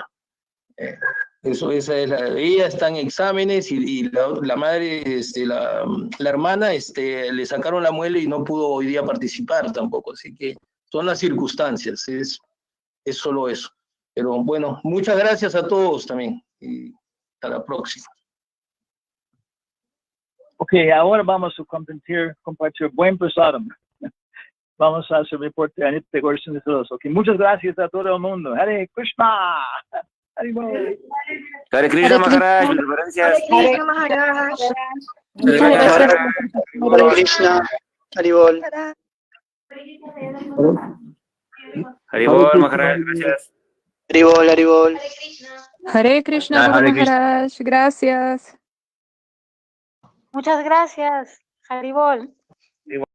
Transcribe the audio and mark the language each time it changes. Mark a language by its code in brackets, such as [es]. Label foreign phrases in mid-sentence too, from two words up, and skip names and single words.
[es] Esa es ella está en exámenes, y la madre, la hermana, le sacaron la muela y no pudo hoy día participar tampoco, así que son las circunstancias, es solo eso. Pero bueno, muchas gracias a todos también, y hasta la próxima. Ok, ahora vamos a compartir buen prasad. Vamos a hacer reporte a Nitya Gorson de todos. Ok, muchas gracias a todo el mundo. Hare Krishna. Hare Krishna Maharaj, reverencias. Hare Krishna Maharaj. Hare Krishna. Haribol. Haribol Maharaj, gracias. Haribol. Hare Krishna Guru Maharaj, gracias. Muchas gracias, Haribol.